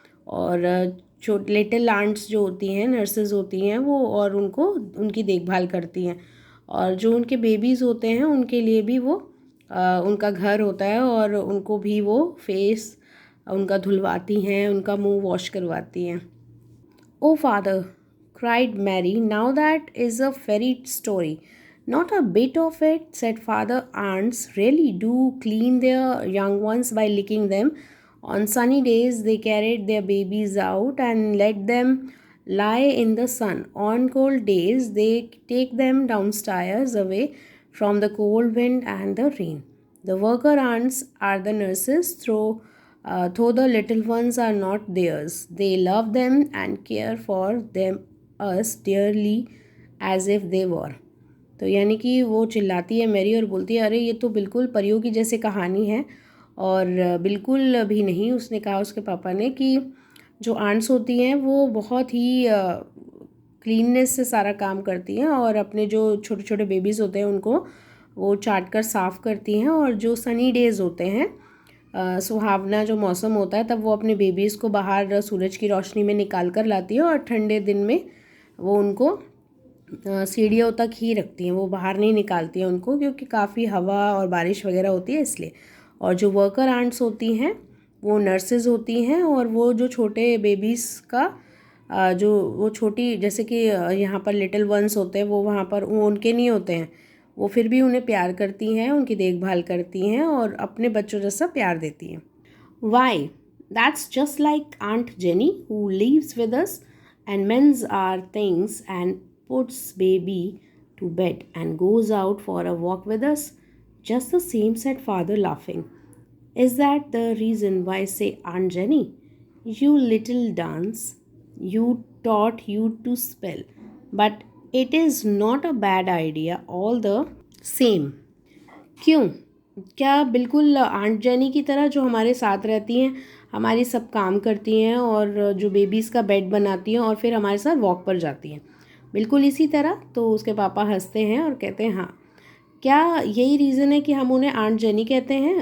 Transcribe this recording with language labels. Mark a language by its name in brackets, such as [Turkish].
[Hindi] और छोटे little ants जो होती हैं, नर्सेज होती हैं वो, और उनको उनकी देखभाल करती हैं। और जो उनके बेबीज़ होते हैं उनके लिए भी वो उनका घर होता है, और उनको भी वो फेस उनका धुलवाती हैं, उनका मुंह वॉश करवाती हैं। [English] "Oh, father," cried Mary, "now that is a fairy story." "Not a bit of it," said father. "Ants really do clean their young ones by licking them. On sunny days, they carried their babies out and let them lie in the sun. On cold days, they take them downstairs away from the cold wind and the rain. The worker ants are the nurses, though the little ones are not theirs. They love them and care for them us dearly as if they were." [Hindi] तो यानी कि वो चिल्लाती है मेरी और बोलती है, अरे ये तो बिल्कुल परियों की जैसे कहानी है। और बिल्कुल भी नहीं, उसने कहा उसके पापा ने, कि जो आंट्स होती हैं वो बहुत ही क्लीननेस से सारा काम करती हैं, और अपने जो छोटे छोटे बेबीज़ होते हैं उनको वो चाट कर साफ़ करती हैं। और जो सनी डेज़ होते हैं, सुहावना जो मौसम होता है, तब वो अपने बेबीज़ को बाहर सूरज की रोशनी में निकाल कर लाती है, और ठंडे दिन में वो उनको सीढ़ियों तक ही रखती हैं, वो बाहर नहीं निकालती हैं उनको, क्योंकि काफ़ी हवा और बारिश वगैरह होती है इसलिए। और जो वर्कर आंट्स होती हैं वो नर्सेज होती हैं, और वो जो छोटे बेबीज़ का जो वो छोटी जैसे कि यहाँ पर लिटिल वंस होते हैं, वो वहाँ पर वो उनके नहीं होते हैं, वो फिर भी उन्हें प्यार करती हैं, उनकी देखभाल करती हैं और अपने बच्चों जैसा प्यार देती हैं। [English] "Why, that's just like Aunt Jenny, who lives with us and mends our things and puts baby to bed and goes out for a walk with us. Just the same," said father, laughing. "Is that the reason why I say Aunt Jenny? You little dance, you taught you to spell, but it is not a bad idea all the same." [Hindi] क्यों, क्या बिल्कुल aunt jenny की तरह, जो हमारे साथ रहती हैं, हमारी सब काम करती हैं, और जो बेबीज़ का बेड बनाती हैं, और फिर हमारे साथ वॉक पर जाती हैं, बिल्कुल इसी तरह। तो उसके पापा हंसते हैं और कहते हैं, हाँ, क्या यही रीज़न है कि हम उन्हें आंट जेनी कहते हैं?